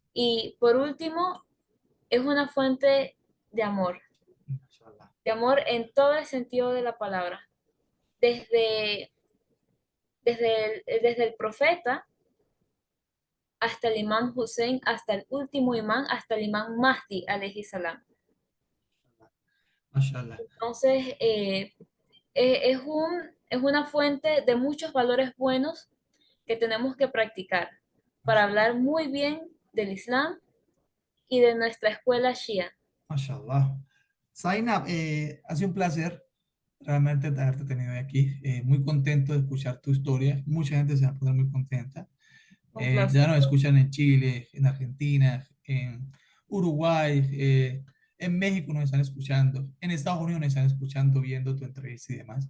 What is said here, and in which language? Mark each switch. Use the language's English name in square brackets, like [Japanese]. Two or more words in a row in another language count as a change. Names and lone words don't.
[Spanish] Y por último, es una fuente de Mashallah. de amor en todo el sentido de la palabra, desde, desde el profeta hasta el imán Hussein, hasta el último imán, hasta el imán Mahdi, [Arabic] عليه السلام. [Spanish] Mashallah. Entonces, es una fuente de muchos valores buenos que tenemos que practicar para hablar muy bien del Islam y de nuestra escuela Shia. Mashallah. Zainab, ha sido un placer realmente haberte tenido aquí. Muy contento de escuchar tu historia. Mucha gente se va a poner muy contenta. Un placer. Ya nos escuchan en Chile, en Argentina, en Uruguay, en México nos están escuchando, en Estados Unidos nos están escuchando, viendo tu entrevista y demás.